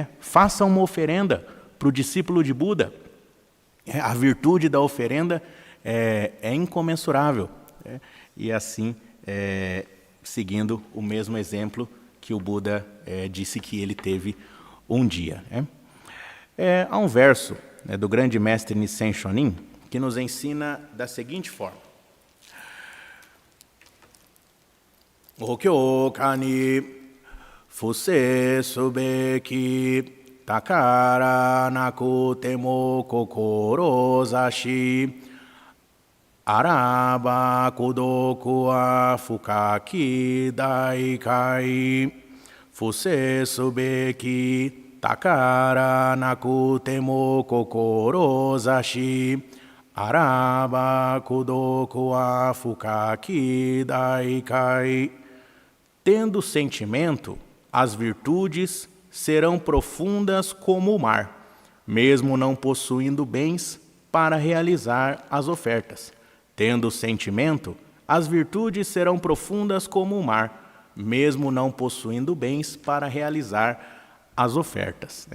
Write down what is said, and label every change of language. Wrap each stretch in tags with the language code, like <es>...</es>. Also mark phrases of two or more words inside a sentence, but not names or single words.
<pt>Façam uma oferenda para o discípulo de Buda. A virtude da oferenda é incomensurável. E assim, seguindo o mesmo exemplo que o Buda disse que ele teve um dia. Há um verso do grande mestre Nissen Shonin que nos ensina da seguinte forma:</pt> <ja>おきょうかに布施すべき宝なくとも志あらば功徳は深き大海布施すべき宝なくとも志あらば功徳は深き大海.</ja> <pt>Tendo sentimento, as virtudes serão profundas como o mar, mesmo não possuindo bens para realizar as ofertas. Tendo sentimento, as virtudes serão profundas como o mar, mesmo não possuindo bens para realizar as ofertas.</pt>